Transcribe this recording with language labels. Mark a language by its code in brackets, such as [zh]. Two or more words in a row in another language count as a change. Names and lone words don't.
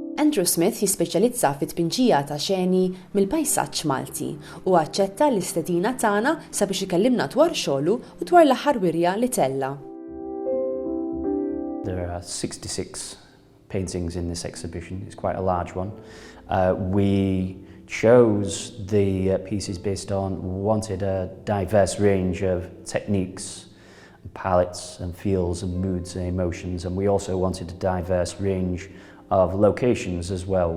[mt] Andrew Smith jispeċjalizza fit-tpinġija ta' xeni mill-pajsaġġ Malti u aċċetta l-istedina tagħna sabiex ikellimna dwar xogħlu u dwar l-aħħar wirja li tella. [en] There are 66 paintings in this exhibition. It's quite a large one. We chose the pieces based on, wanted a diverse range of techniques, palettes and feels and moods and emotions, and we also wanted a diverse range of locations as well.